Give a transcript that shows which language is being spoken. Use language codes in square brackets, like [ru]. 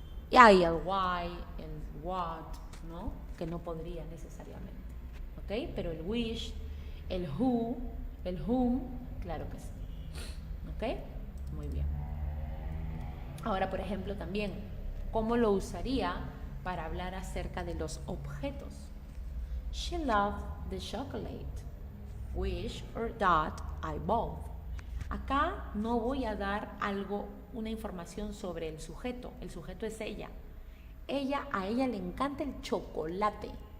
[es] Y hay el why, el what, ¿no? Que no podría necesariamente. ¿Ok? Pero el which, el who, el whom, claro que sí. ¿Ok? Muy bien. Ahora, por ejemplo, también, ¿cómo lo usaría para hablar acerca de los objetos? [en] She loved the chocolate, which or that I bought. [es] Acá no voy a dar una información sobre el sujeto. El sujeto es ella. A ella le encanta el chocolate.